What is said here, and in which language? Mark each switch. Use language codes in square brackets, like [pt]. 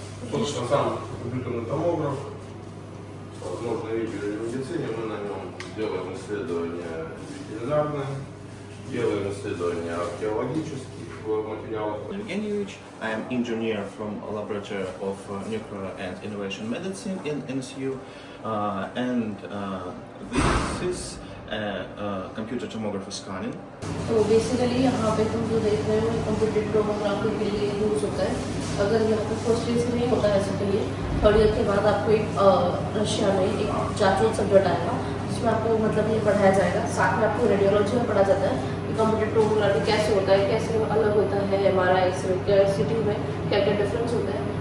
[ru] Собственно, сам компьютерный томограф, возможно, видели в медицине, мы на нем делаем исследования ветеринарные, делаем исследования археологических материалов. [en] I'm Enyuich. I am engineer from Laboratory of Nuclear and Innovation Medicine in NSU, and this is computer tomography scanning. [hi] तो basically यहाँ पे तुम जो देख रहे हो कंप्यूटर टोमोग्राफी के लिए यूज़ होता है। अगर यहाँ पे फर्स्ट ईयर से नहीं होता है ऐसे के लिए, थर्ड ईयर के बाद आपको एक रशिया में एक जांच सब्जेक्ट आएगा, जिसमें आपको मतलब ये पढ़ाया जाएगा। साथ में आपको रेडियोलॉजी में पढ़ा जाता है कि कंप्यूटर टोमोग्राफी कैसे होता है, कैसे अलग होता है एमआरआई से, क्या सिटी में क्या क्या डिफरेंस होता है।